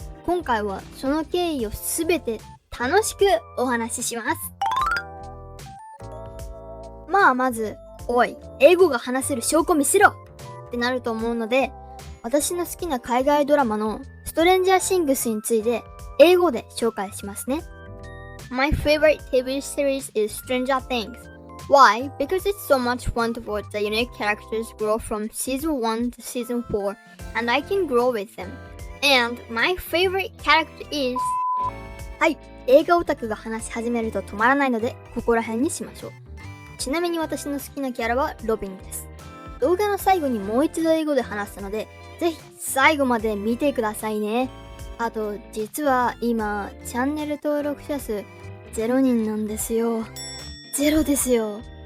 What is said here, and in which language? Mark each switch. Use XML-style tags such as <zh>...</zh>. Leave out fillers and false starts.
<ja>今回はその経緯をすべて楽しくお話しします。まず、おい、英語が話せる証拠見せろってなると思うので、私の好きな海外ドラマのストレンジャーシングスについて英語で紹介しますね。</ja> <en>My favorite TV series is Stranger Things. Why? Because it's so much fun to watch the unique characters grow from season 1 to season 4 and I can grow with them. And my favorite character is...</en> <ja>はい、映画オタクが話し始めると止まらないのでここら辺にしましょう。ちなみに私の好きなキャラはロビンです。動画の最後にもう一度英語で話すので、ぜひ最後まで見てくださいね。あと、実は今、チャンネル登録者数0人なんですよ。0ですよ。</ja>